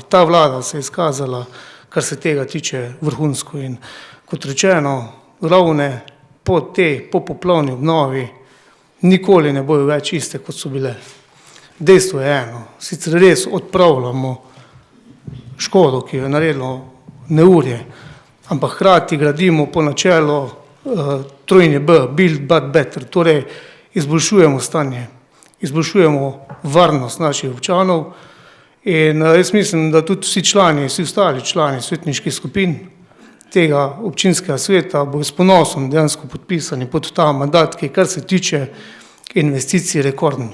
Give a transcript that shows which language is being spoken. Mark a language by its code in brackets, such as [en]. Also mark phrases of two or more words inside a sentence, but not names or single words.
[sl] Ta vlada se je izkazala, kar se tega tiče, vrhunsko in kot rečeno, Ravne po tej popoplavni obnovi nikoli ne bojo več iste, kot so bile. Dejstvo je eno, sicer res odpravljamo škodo, ki jo je naredilo neurje, ampak hkrati gradimo po načelu trojni B, [en] build back better, [sl] torej izboljšujemo stanje, izboljšujemo varnost naših občanov in jaz mislim, da tudi vsi ostali člani svetniških skupin tega občinskega sveta bo s ponosom dejansko podpisani pod ta mandat, ki kar se tiče investicij rekorden.